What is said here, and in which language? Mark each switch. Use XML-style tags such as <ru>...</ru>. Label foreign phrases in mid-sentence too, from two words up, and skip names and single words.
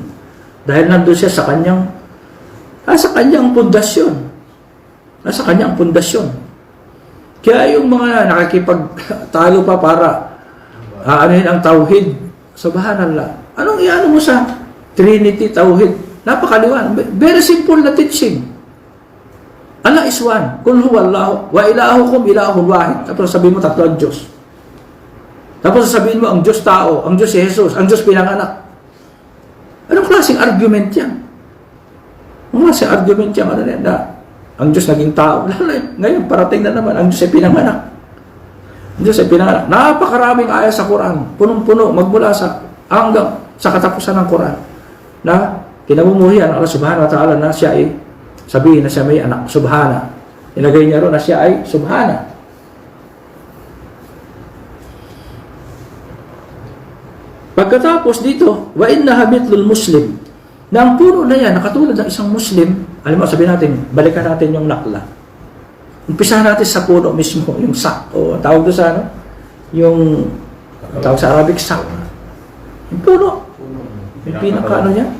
<tl>Dahil nandun siya sa kanyang pundasyon. Nasa kanyang pundasyon. Kaya yung mga nakikipagtalo pa para aanuhin ang tauhid, subhanallah. Anong iano mo sa Trinity, tauhid? Napakaliwan.</tl> <en>Very simple na teaching. Allah is one.</en> <ar>قل هو الله وإلهكم إله واحد.</ar> <tl>Tapos sabihin mo tatlo ang Diyos. Tapos sabihin mo ang Diyos tao, ang Diyos si Jesus, ang Diyos pinanganak. Anong klaseng argument yan? Anong klaseng argument yan? Ang Diyos naging tao. Ngayon, parating na naman, ang Diyos ay pinanganak. Ang Diyos ay pinanganak. Napakaraming ayat sa Quran, punong-puno, magmula hanggang sa katapusan ng Quran, na kinamumuhian Allah</tl> <ar>سبحانه وتعالى</ar> <tl>na siya ay sabihin na siya may anak, subhana. Ilagay niya ro na siya ay subhana. Pag Pagkatapos dito,</tl> <ar>وإنها مثل المسلم.</ar> <tl>Na ang puno na yan, nakatulad ng isang Muslim, alam mo, sabihin natin, balikan natin yung nakla. Umpisahan natin sa puno mismo, yung sak, o tawag doon sa ano, yung, tawag sa Arabic, sak. Yung puno. Yung pinaka ano niya?</tl>